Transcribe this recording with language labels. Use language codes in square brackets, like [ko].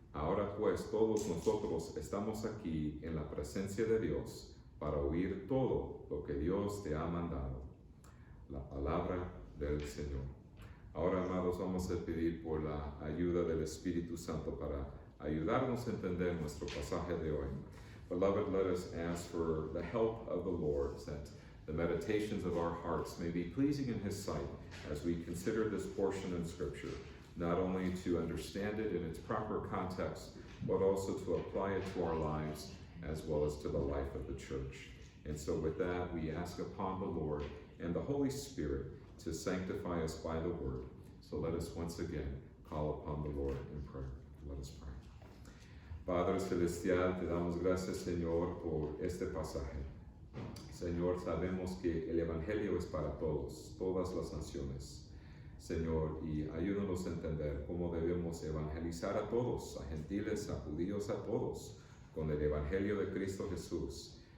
[es] Ahora pues todos nosotros estamos aquí en la presencia de Dios para oír todo lo que Dios te ha mandado. La palabra del Señor. Ahora, amados, vamos a pedir por la ayuda del Espíritu Santo para ayudarnos a entender nuestro pasaje de hoy. [en] Beloved, let us ask for the help of the Lord, that the meditations of our hearts may be pleasing in His sight as we consider this portion in Scripture, not only to understand it in its proper context, but also to apply it to our lives as well as to the life of the church. And so with that, we ask upon the Lord and the Holy Spirit to sanctify us by the Word. So let us once again call upon the Lord in prayer. Let us pray. [es] Padre Celestial, te damos gracias, Señor, por este pasaje. Señor, sabemos que el Evangelio es para todos, todas las naciones. Señor, y ayúdanos a entender cómo debemos evangelizar a todos, a gentiles, a judíos, a todos, con el Evangelio de Cristo Jesús.